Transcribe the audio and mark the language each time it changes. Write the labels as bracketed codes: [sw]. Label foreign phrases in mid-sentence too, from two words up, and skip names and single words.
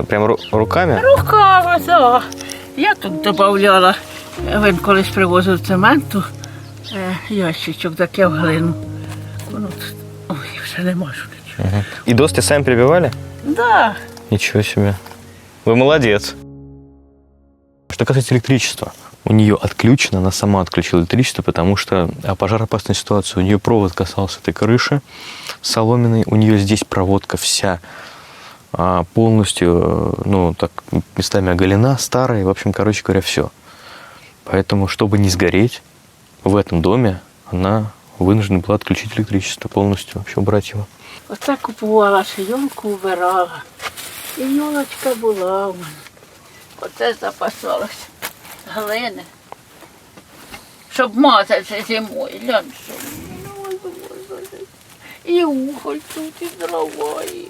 [ru] Прям руками? [uk] Руками, так. Я тут додавала, він колись привозив цементу, ящичок, таке в глину. Воно тут, ой, вже не можу нічого. Угу. [ru] И доски сами прибивали? Да. Ничего себе. Вы молодец. Что касается электричества, у нее отключено, она сама отключила электричество, потому что пожароопасная ситуация. У нее провод касался этой крыши соломенной, у нее здесь проводка вся полностью, ну, так, местами оголена, старая, в общем, короче говоря, все. Поэтому, чтобы не сгореть в этом доме, она вынуждена была отключить электричество полностью, вообще убрать его. [uk] Оце купувала шийонку, вбирала. І йолочка була у мене. Оце запасалася. Глини. Щоб мазати зимою. Глянь, що. І уголь тут, і дрова, і...